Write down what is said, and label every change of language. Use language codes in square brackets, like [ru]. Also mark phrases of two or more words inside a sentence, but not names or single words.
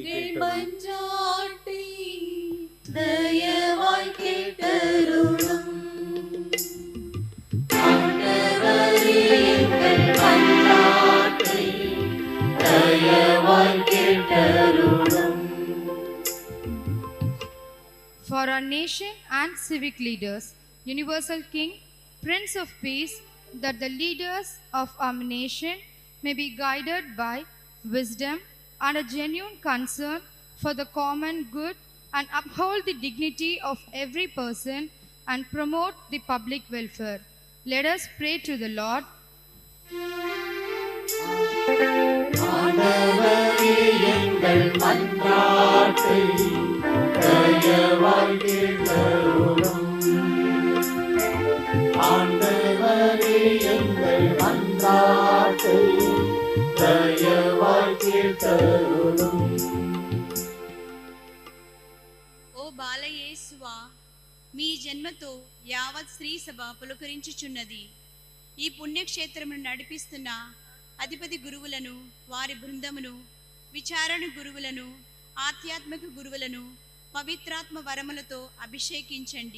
[ta] மன்றாட்டை தயவாய் கேட்டருளும். ஆண்டவரே, எங்கள் மன்றாட்டை தயவாய் கேட்டருளும். [en] For our nation and civic leaders, Universal King, Prince of Peace, that the leaders of our nation may be guided by wisdom and a genuine concern for the common good and uphold the dignity of every person and promote the public welfare. Let us pray to the Lord. [ta] ஆண்டவரே, எங்கள் மன்றாட்டை தயவாய் கேட்டருளும். ஆண்டவரே, எங்கள் மன்றாட்டை தயவாய் கேட்டருளும். [te] ఓ బాలయేసువా, మీ జన్మతో యావత్ స్త్రీ సభ పులకరించుచున్నది. ఈ పుణ్యక్షేత్రమును నడిపిస్తున్న అధిపతి గురువులను, వారి బృందమును, విచారణ గురువులను, ఆధ్యాత్మిక గురువులను పవిత్రాత్మ వరములతో అభిషేకించండి.